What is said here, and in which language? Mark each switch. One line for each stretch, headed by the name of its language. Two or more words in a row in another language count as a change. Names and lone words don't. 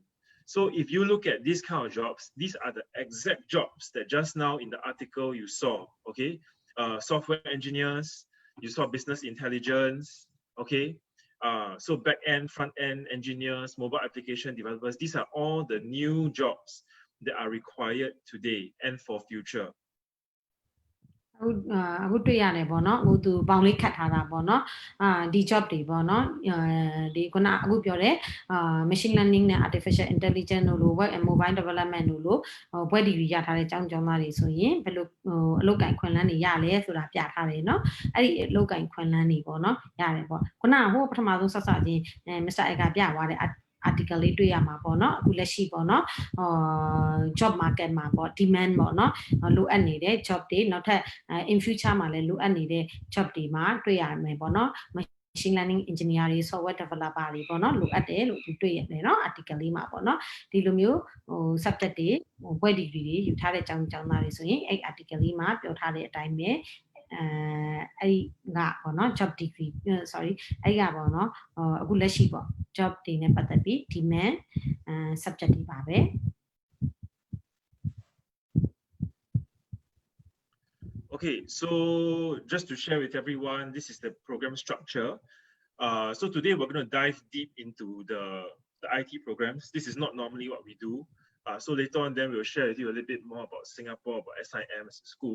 English: So if you look at these kind of jobs, these are the exact jobs that just now in the article you saw, okay? Software engineers, you saw business intelligence, okay? So back-end, front-end engineers, mobile application developers, these are all the new jobs that are required today and for future.
Burmese: အခုတွေ့ရတယ်ပေါ့နော်အခုသူပေါင်လေးခတ်ထားတာပေါ့နော်ဒီ job တွေပေါ့နော်ဒီခုနအခုပြောတဲ့
English: machine learning
Burmese: နဲ့
English: artificial intelligence
Burmese: တို့လို
English: web and mobile development
Burmese: တို့လိုဘွဲ့ဒီဂရီရထားတဲ့ကျောင်းသားတွေဆိုရင်ဘယ်လိုအလုပ်ကိုင်ခွင့်လန်းတွေရလဲဆိုတာပြထားတယ်နော်အဲ့ဒီအလုပ်ကိုင်ခွင့်လန်းတွေပေါ့နော်ရတယ်ပေါ့ခုနဟိုပထမဆုံးဆက်စချင်း Mr. Eka ပြသွားတဲ့ article လေးတွေ့ရမှာပေါ့နော်အခုလက်ရှိပေါ့နော်
English: job market
Burmese: မှာပေါ့ demand ပေါ့နော်လိုအပ်နေတဲ့ job တွေနောက် ထပ်
English: in future
Burmese: မှာလည်းလိုအပ်နေတဲ့ job တွေမှာတွေ့ရမယ်ပေါ့နော်
English: machine learning engineer
Burmese: တွေ
English: software developer
Burmese: တွေပေါ့နော်လိုအပ်တယ်လို့တွေ့ရတယ်နော် article လေးမှာပေါ့နော်ဒီလိုမျိုးsubject တွေဘွဲ့ degree တွေယူထားတဲ့ကျောင်းသားတွေဆိုရင်အဲ့ article လေးမှာပြောထားတဲ့အတိုင်းပဲအဲ့ဒီကပေါ့နော်
English: job degree sorry
Burmese: အဲ့ကပေါ့နော်အခုလက်ရှိပေါ့ job တွေနဲ့ပတ်သက်ပြီး
English: demand subject
Burmese: တွေပါပဲ
English: Okay, so just to share with everyone, this is the program structure. So today we're going to dive deep into the the IT programs. This is not normally what we do. So later on, then we'll share with you a little bit more about Singapore, about SIM as a school.